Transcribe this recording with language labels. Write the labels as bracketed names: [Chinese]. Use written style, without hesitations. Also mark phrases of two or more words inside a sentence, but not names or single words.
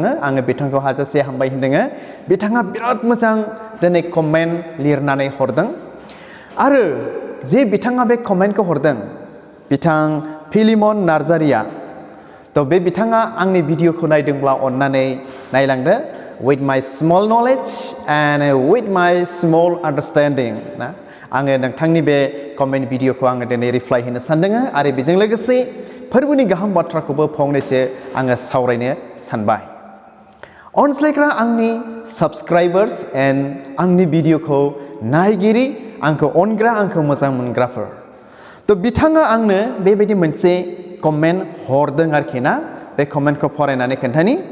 [Bodo] आङो बिथांखौ हाजासे हामबाय होनदों। बिथाङा बिराद मोजां दिनै कमेन्ट लिरनानै हरदों आरो जे बिथाङा बे कमेन्टखौ हरदों बिथां फिलिमन नार्जारिया, थ' बे बिथाङा आंनि भिडिअ'खौ नायदोंब्ला अननानै नायलांदो। [English] with my small knowledge and with my small understanding [Bodo] आङो नोंथांनि बे कमेन्ट भिडिअ'खौ आङो दिनै रिप्लाइ होनो सानदों आरो बेजों लोगोसे फोरबोनि गाहाम बाथ्राखौबो फंनैसो आङो सावरायनो सानबाय। अनज्लायग्रा आंनि [English] subscribers and [Bodo] आंनि भिडिअ'खौ नायगिरि आंखौ अनग्रा आंखौ मोजां मोनग्राफोर, थ' बिथाङा आंनो बेबायदि मोनसे कमेन्ट हरदों आरोखि बे कमेन्टखौ फरायनानै खोन्थानि।